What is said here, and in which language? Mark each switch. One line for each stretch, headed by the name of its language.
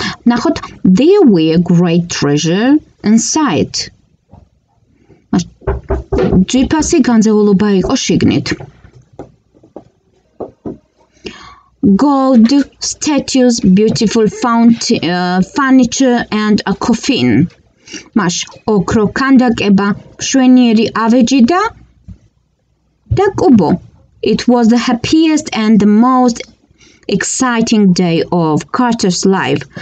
English: ნახოთ, there were great treasure inside.
Georgian: ჯვიფასი განძეულობა იყო შიგნით.
English: Gold, statues, beautiful furniture and a coffin.
Georgian: Маш ოქრო ქანდაკება, მშვენიერი ავეჯი და კუბო.
English: It was the happiest and the most exciting day of Carter's life.